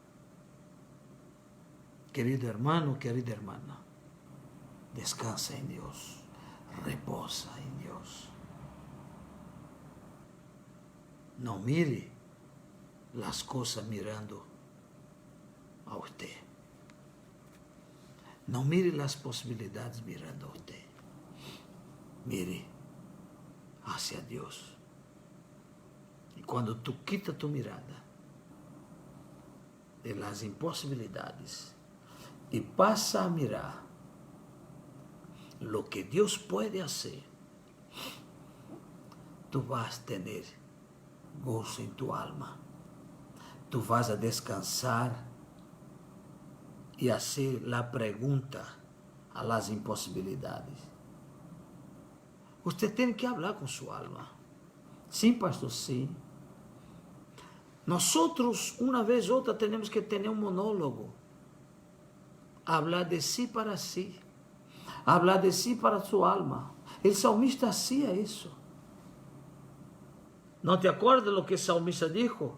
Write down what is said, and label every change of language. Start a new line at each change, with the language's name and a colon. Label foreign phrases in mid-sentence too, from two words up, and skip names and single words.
Spanish: Querido hermano, querida hermana, descansa
Portuguese: em Deus,
Spanish: reposa
Portuguese: em Deus. Não mire as coisas mirando a você. Não mire as possibilidades mirando a você.
Spanish: Mire hacia Deus.
Portuguese: E quando
Spanish: tu quita tu mirada de las impossibilidades
Portuguese: e passa a
Spanish: mirar lo que Dios puede hacer, tú vas a tener gozo en tu alma. Tú vas a descansar y hacer la pregunta a las imposibilidades. Usted tiene que hablar con su alma.
Portuguese: Sim, pastor, sim.
Spanish: Nosotros, una vez u otra, tenemos que tener un monólogo. Hablar de sí para sí. Hablar de sí para su alma. El salmista hacía eso. ¿No te acuerdas lo que el salmista dijo?